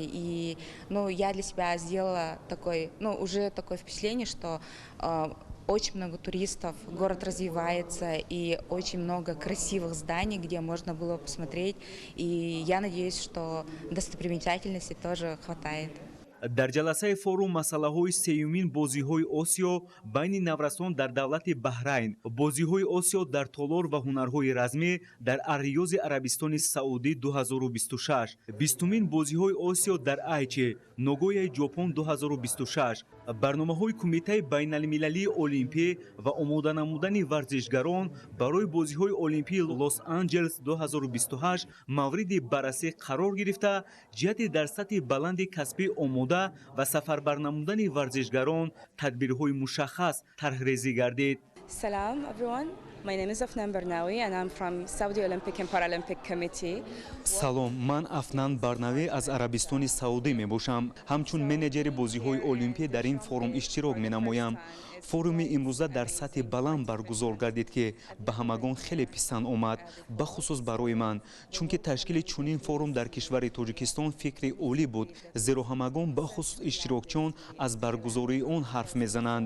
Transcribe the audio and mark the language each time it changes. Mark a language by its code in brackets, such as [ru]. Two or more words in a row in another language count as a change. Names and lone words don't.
[ru] И я для себя сделала уже такое впечатление, что очень много туристов, город развивается, и очень много красивых зданий, где можно было посмотреть. И я надеюсь, что достопримечательностей тоже хватает. [tg] дар ҷаласаи форум масъалаҳои сеюмин бозиҳои Осиё байни Наврасон дар давлати Баҳрайн, бозиҳои Осиё дар толор ва ҳунарҳои размӣ дар Ар-Риёзи Арабистони Саудӣ 2026, 20-мин бозиҳои Осиё дар Айчи, Ногояи Ҷопон 2026, барномаҳои кумитаи байналмилалии олимпӣ ва омода намудани варзишгарон барои бозиҳои олимпии лос анҷелес 2028 мавриди баррасӣ қарор гирифта, ҷиҳати дар сатҳи баланди касбӣ омода ва сафарбар намудани варзишгарон тадбирҳои мушаххас тарҳрезӣ гардид. [en] Salam everyone. My name is Afnan Barnawi and I'm from Saudi Olympic and Paralympic Committee. [tg] Салом, ман Афнан Барнавӣ аз Арабистони Саудӣ мебошам. Ҳамчун менеҷери бозиҳои олимпӣ дар ин форум иштирок менамоям. форуми имрӯза дар сатҳи баланд баргузор гардид ки ба ҳамагон хеле писанд омад, бахусус барои ман, чунки ташкили чунин форум дар кишвари Тоҷикистон фикри олӣ буд, зеро ҳамагон бахусус иштирокчиён аз баргузории он ҳарф мезананд.